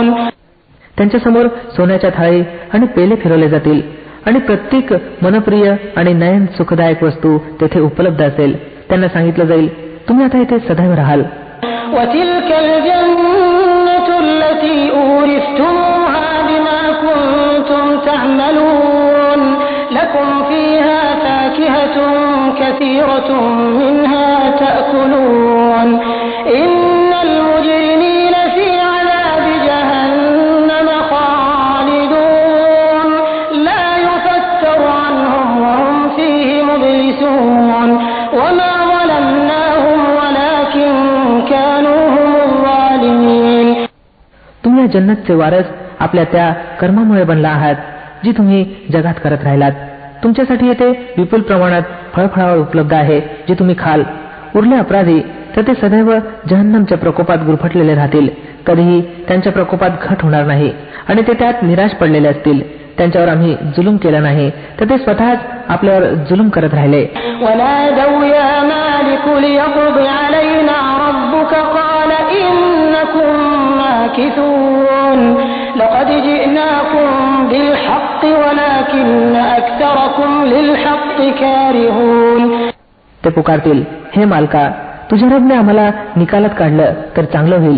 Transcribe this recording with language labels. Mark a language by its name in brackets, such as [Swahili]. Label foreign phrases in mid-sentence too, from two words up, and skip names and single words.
[Marathi] त्यांच्यासमोर सोन्याच्या थाळी आणि पेले फिरवले जातील आणि प्रत्येक मनप्रिय आणि नयन सुखदायक वस्तू तेथे उपलब्ध असेल. त्यांना सांगितलं जाईल तुम्ही आता इथे सदैव राहाल. [Arabic] وتلك الجنة التي أورثتموها بما كنتم تعملون لكم فيها فاكهة كثيرة منها تأكلون إن المجرمين في عذاب جهنم خالدون لا يفتر عنهم وهم فيه مبلسون وما ظلمناهم ولكن كانوا هم الظالمين. [Marathi] तुम्ही जन्नतचे वारस आपल्या त्या कर्मामुळे बनला आहात जी तुम्ही जगात करत राहिलात. तुमच्यासाठी येथे विपुल प्रमाणात फळफळावळ उपलब्ध आहे जे तुम्ही खाल. उरले अपराधी तर ते सदैव जहन्नमच्या प्रकोपात गुरफटलेले राहतील. कधीही त्यांच्या प्रकोपात घट होणार नाही आणि ते त्यात निराश पडलेले असतील. त्यांच्यावर आम्ही जुलूम केला नाही तर ते स्वतःच आपल्यावर जुलूम करत राहिले. [Arabic] ونادوا يا مالك ليقض علينا ربك قال إنكم ماكثون لقد جئناكم بالحق ولكن أكثركم للحق كارهون. [Marathi] ते पुकारतील हे मालका तुझ्या रबने आम्हाला निकालात काढलं तर चांगलं होईल.